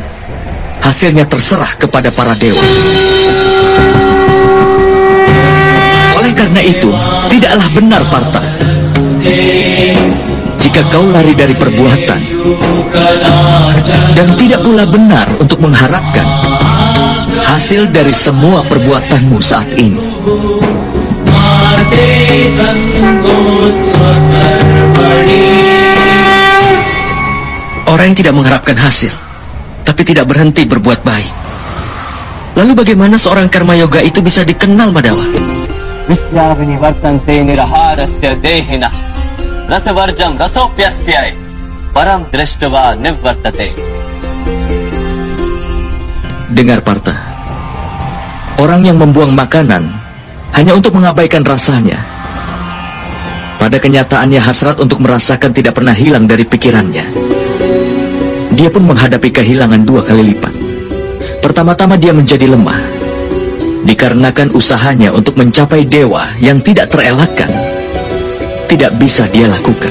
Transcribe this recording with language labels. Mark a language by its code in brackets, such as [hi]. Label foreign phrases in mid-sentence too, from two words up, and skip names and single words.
[id] Hasilnya terserah kepada para dewa. Oleh karena itu, tidaklah benar, Partha, jika kau lari dari perbuatan, dan tidak pula benar untuk mengharapkan hasil dari semua perbuatanmu saat ini. Orang yang tidak mengharapkan hasil, tapi tidak berhenti berbuat baik. Lalu bagaimana seorang karma yoga itu bisa dikenal, Madawa? [sa] Vislavini vartante niraharasya dehina rasavarjam rasopyasyai param drishtva nivvartate. [id] Dengar, Partha, orang yang membuang makanan hanya untuk mengabaikan rasanya, pada kenyataannya hasrat untuk merasakan tidak pernah hilang dari pikirannya. Dia pun menghadapi kehilangan 2 kali lipat. Pertama-tama dia menjadi lemah dikarenakan usahanya untuk mencapai dewa yang tidak terelakkan tidak bisa dia lakukan.